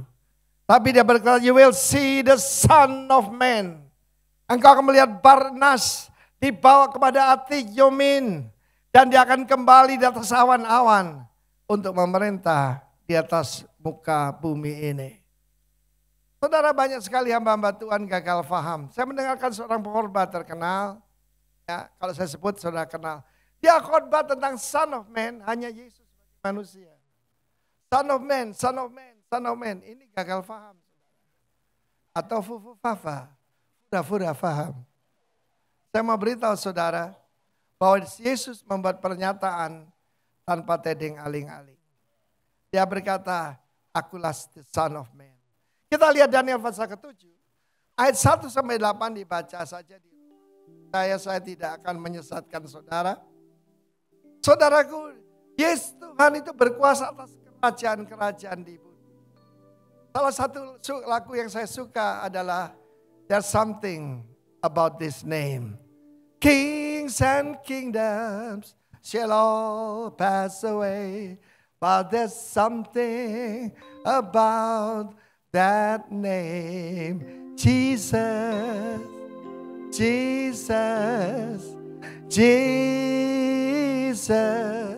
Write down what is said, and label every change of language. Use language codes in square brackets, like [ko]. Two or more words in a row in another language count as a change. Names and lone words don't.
[id] Tapi dia berkata, [en] you will see the Son of Man. [id] Engkau akan melihat Barnabas dibawa kepada Atik Yomin. Dan dia akan kembali di atas awan-awan untuk memerintah di atas muka bumi ini. Saudara, banyak sekali hamba-hamba Tuhan gagal paham. Saya mendengarkan seorang pengkhotbah terkenal. Ya, kalau saya sebut saudara kenal. Dia khotbah tentang [en] Son of Man, [id] hanya Yesus sebagai manusia. [en] Son of Man, Son of Man, Son of Man. [id] Ini gagal paham. Atau fufu fafa, fura-fura paham. Saya mau beritahu saudara bahwa Yesus membuat pernyataan tanpa tedeng aling-aling. Dia berkata, akulah [en] the Son of Man. [id] Kita lihat Daniel pasal ke-7. Ayat 1-8 dibaca saja di saya tidak akan menyesatkan saudara. Saudaraku, Yesus Tuhan itu berkuasa atas kerajaan-kerajaan di bumi. Salah satu lagu yang saya suka adalah There's Something About This Name. [en] Kings and kingdoms shall all pass away, but there's something about that name. Jesus, Jesus, Jesus.